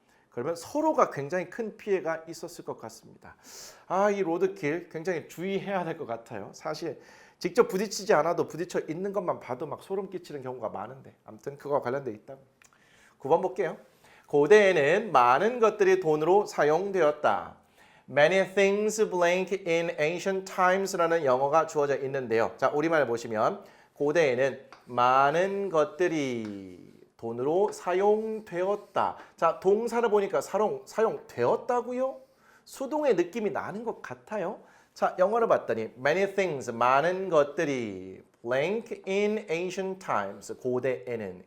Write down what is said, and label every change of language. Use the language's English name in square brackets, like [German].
[Korean] 그러면 서로가 굉장히 큰 피해가 있었을 것 같습니다. 이 로드킬 굉장히 주의해야 될 것 같아요. 사실 직접 부딪히지 않아도 부딪혀 있는 것만 봐도 막 소름 끼치는 경우가 많은데 아무튼 그거와 관련돼 있다. 9번 볼게요. 고대에는 많은 것들이 돈으로 사용되었다. [English] Many things blank in ancient times [Korean] 라는 영어가 주어져 있는데요. 자, 우리말 보시면 고대에는 많은 것들이 돈으로 사용되었다. 자, 동사를 보니까 사용되었다고요? 수동의 느낌이 나는 것 같아요. 자, 영어를 봤더니 [English] many things, [Korean] 많은 것들이 [English] blank in ancient times, [Korean] 고대에는.